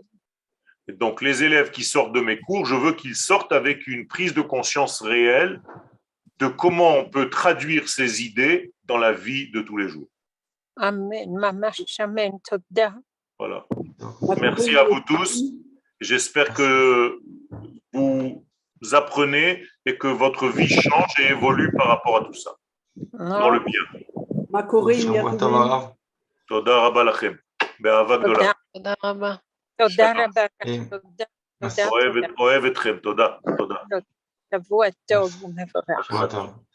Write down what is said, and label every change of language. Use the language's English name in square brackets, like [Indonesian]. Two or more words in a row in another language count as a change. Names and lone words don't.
[French] Et donc, les élèves qui sortent de mes cours, je veux qu'ils sortent avec une prise de conscience réelle de comment on peut traduire ces idées dans la vie de tous les jours. [Hebrew] אמן. ממש אמן. תודה. [French] Voilà. Merci à vous tous. J'espère que vous apprenez et que votre vie change et évolue par rapport à tout ça. Dans le bien. [Hebrew] תודה רבה לכם. באהבה גדולה. תודה רבה. תודה רבה. תודה. אוהב אתכם. תודה. שבוע טוב ומבורך. [French] Attends.